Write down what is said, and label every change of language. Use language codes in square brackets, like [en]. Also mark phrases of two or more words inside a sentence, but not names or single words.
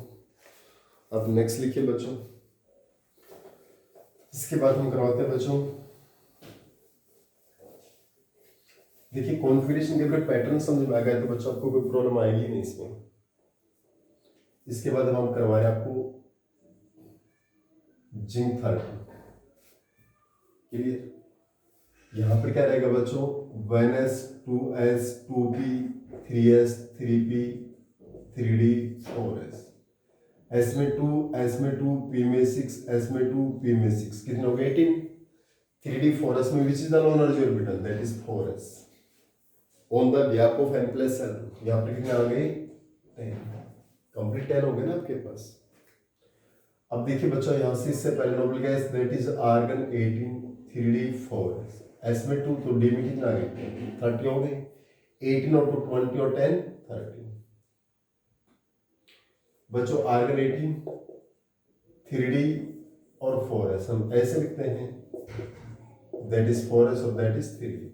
[hi] अब नेक्स्ट लिखिए बच्चों, इसके बाद हम करवाते हैं बच्चों, देखिए कॉन्फ़िगरेशन के अगर पैटर्न समझ में आ गया तो बच्चों आपको कोई प्रॉब्लम आएगी नहीं इसमें। इसके बाद हम करवा रहे हैं आपको जिंक 30। क्लियर, यहाँ पर क्या रहेगा बच्चों 1s 2s 2p 3s 3p 3d 4s, s में 2 s में 2 p में 6 s में 2 p में 6 कितने हो गए 18। [en] 3d 4s में which is the lone energy orbital, that is 4s on the gap of n plus l. [hi] यहाँ पर कितने आ गए 10, कंप्लीट 10 हो गए ना आपके पास। अब देखिए बच्चों यहाँ से इससे पहले [en] noble gas that is argon [hi] 18 3d 4s, s में 2 तो d में कितना आ गए 30 हो गए, 18 और 2 20 और 10 30। बच्चों आर्गन 18 3d और 4s हम ऐसे लिखते हैं, [en] that is 4s [hi] और [en] that is 3d.